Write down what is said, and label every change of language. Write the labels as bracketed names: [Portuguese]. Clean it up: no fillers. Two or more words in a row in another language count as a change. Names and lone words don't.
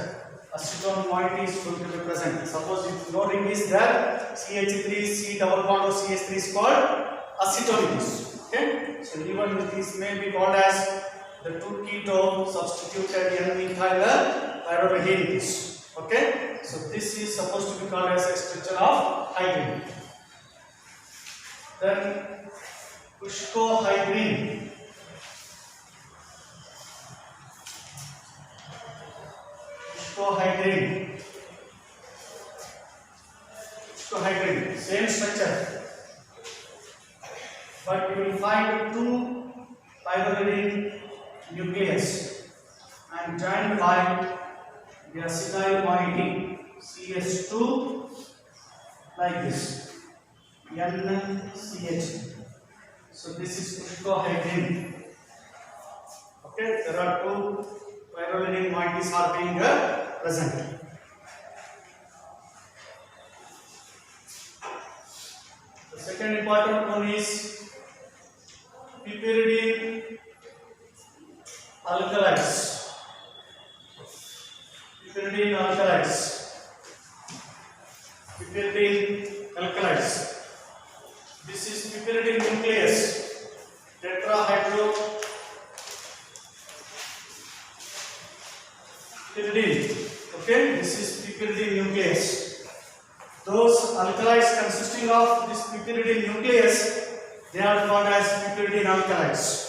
[English] Acetone moiety is going to be present. Suppose if no ring is there, CH3, C double bond or CH3 is called acetone. Okay, so even these may be called as the 2-keto substituted N-methyl pyrimidines. Okay, so this is supposed to be called as a structure of hydrine. Then Cuscohydrine. Cuscohydrine. Cuscohydrine, same structure, but you will find two pyrimidine nucleus and joined by the acetyl moiety CH2 like this, NCH. So this is Cuscohydrine. Okay, there are two pyrimidine moieties are being present. The second important one is piperidine alkalides. Piperidine alkalides. Piperidine alkalides. This is piperidine nucleus, tetrahydro piperidine. Okay, this is piperidine nucleus. Those alkalides consisting of this piperidine nucleus, they are called as piperidine alkalides.